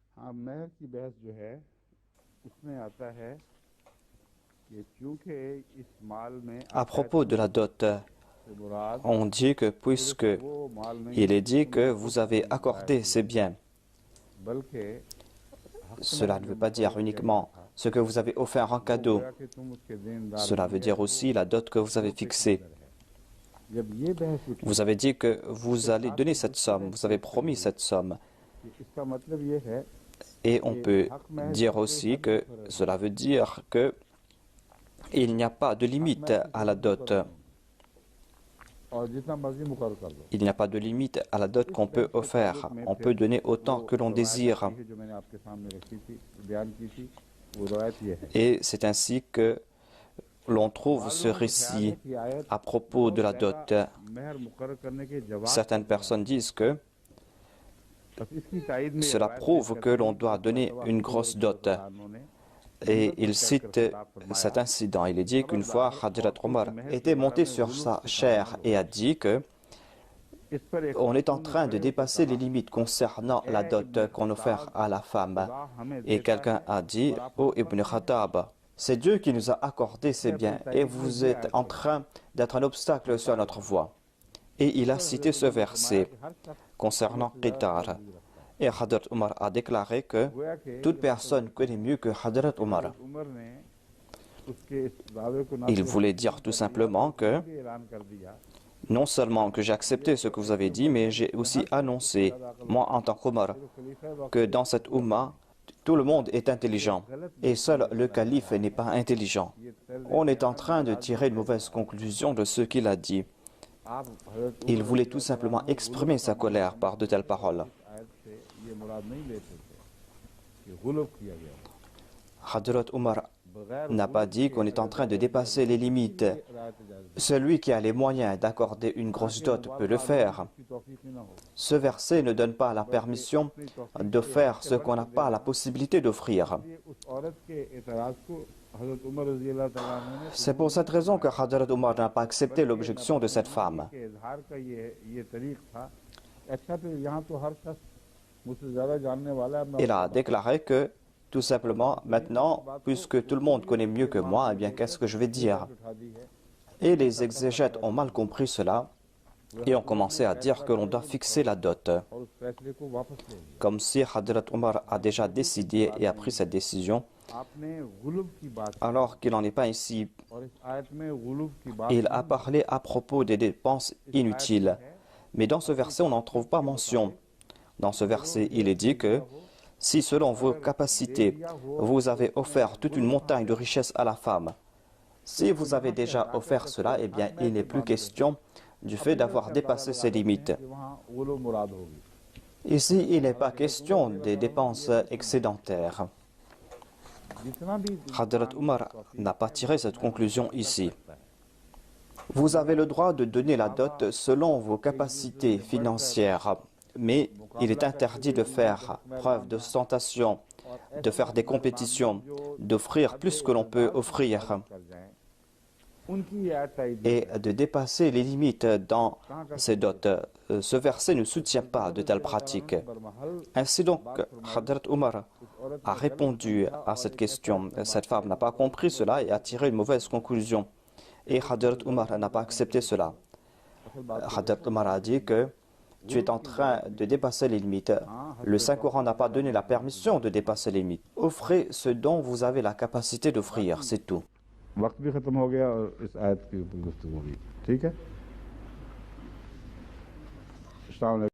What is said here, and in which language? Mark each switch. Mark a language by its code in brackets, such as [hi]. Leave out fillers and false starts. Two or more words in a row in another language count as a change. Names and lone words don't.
[hi] अब महर की बहस जो है उसमें आता है कि चूंकि इस माल में [fr] À propos de la dot, [hi] से मुराद [fr] on dit que puisque [hi] वो माल नहीं [fr] il est dit que vous avez accordé ces biens, [hi] बल्कि [fr] cela ne veut pas dire uniquement ce que vous avez offert en cadeau. [hi] गोया कि तुम उसके देनदार [fr] Cela veut dire aussi la dot que vous avez fixée. [hi] जब ये बहस उठी [fr] Vous avez dit que vous allez donner cette somme, vous avez promis cette somme. [hi] कि इसका मतलब ये है [fr] Et on peut dire aussi que cela veut dire que il n'y a pas de limite à la dot. [hi] और जितना मर्जी मुकर्रर कर लो [fr] Il n'y a pas de limite à la dot qu'on peut offrir. On peut donner autant que l'on désire. [hi] जो मैंने आपके सामने रखी थी बयान की थी वो रवायत ये है [fr] Et c'est ainsi que l'on trouve ce récit [hi] कि आयत [fr] à propos de la dot. [hi] महर मुकर्रर करने के जवाब [fr] Certaines personnes disent que [hi] बस इसकी तायद में [fr] cela prouve que l'on doit donner une grosse dot. Et il cite cet incident. Il est dit qu'une fois, Hadrat Omar était monté sur sa chair et a dit que [hi] इस पर एक [fr] on est en train de dépasser les limites concernant la dot qu'on offre à la femme. Et quelqu'un a dit, oh Ibn Khattab, c'est Dieu qui nous a accordé ces biens et vous êtes en train d'être un obstacle sur notre voie. Et il a cité ce verset concernant Qitar. Et Hadrat Omar a déclaré que toute personne connaît mieux que Hadrat Omar. [hi] उमर ने उसके इस दावे को [fr] Il voulait dire tout simplement que [hi] ऐलान कर दिया [fr] non seulement que j'ai accepté ce que vous avez dit, mais j'ai aussi annoncé, moi en tant qu'Omar, que dans cette Ummah, tout le monde est intelligent et seul le calife n'est pas intelligent. On est en train de tirer une mauvaise conclusion de ce qu'il a dit. [hi] आप हजरत [fr] Il voulait tout simplement exprimer sa colère par de telles paroles. [hi] आयत से ये मुराद नहीं लेते थे कि गुलब किया गया [fr] Hadrat Omar [hi] बगैर [fr] n'a pas dit qu'on est en train de dépasser les limites. [hi] रायत इजाजत [fr] Celui qui a les moyens d'accorder une grosse dot peut le faire. [hi] की तौफीक ही ना हो [fr] Ce verset ne donne pas la permission de faire ce qu'on n'a pas la possibilité d'offrir. [hi] ये उस औरत के एतराज को हजरत उमर [ar] رضي الله تعالى عنه [hi] ने [fr] C'est pour cette raison que Hadrat Omar n'a pas accepté l'objection de cette femme. [hi] के इजहार का ये तरीक था अच्छा तो यहाँ तो हर शख्स मुझसे ज्यादा जानने वाला है मैं [fr] Il a déclaré que, tout simplement, maintenant, puisque tout le monde connaît mieux que moi, eh bien, qu'est-ce que je vais dire? [hi] उठा दी है [fr] Et les exégètes ont mal compris cela et ont commencé à dire que l'on doit fixer la dot. [hi] और उस फैसले को वापस ले लिया [fr] Comme si Hadrat Omar a déjà décidé et a pris cette décision, [hi] आपने गुलब की बात [fr] alors qu'il n'en est pas ici. [hi] और इस आयत में गुलब की बात [fr] Il a parlé à propos des dépenses inutiles. Mais dans ce verset, on n'en trouve pas mention. Dans ce verset, il est dit que si selon vos capacités, vous avez offert toute une montagne de richesses à la femme, si vous avez déjà offert cela, eh bien, il n'est plus question du fait d'avoir dépassé ses limites. [hi] कि वहाँ गुलब मुराद होगी [fr] Ici, il n'est pas question des dépenses excédentaires. [hi] जितना भी [fr] Hadrat Umar n'a pas tiré cette conclusion ici. Vous avez le droit de donner la dot selon vos capacités financières, mais il est interdit de faire preuve d'ostentation, de faire des compétitions, d'offrir plus que l'on peut offrir [hi] कर जाएं उनकी ये आयत तायद [fr] et de dépasser les limites dans ces dots. Ce verset ne soutient pas de telles pratiques. [hi] बरमहल [fr] Ainsi donc, Hadrat Umar a répondu à cette question. Cette femme n'a pas compris cela et a tiré une mauvaise conclusion. Et Hadrat Umar n'a pas accepté cela. Hadrat Umar a dit que tu es en train de dépasser les limites. Le Saint-Coran n'a pas donné la permission de dépasser les limites. Offrez ce dont vous avez la capacité d'offrir, c'est tout. [hi] वक्त भी ख़त्म हो गया और इस आयत के ऊपर गुफ्तगू हुई ठीक है [ar] السلام عليكم.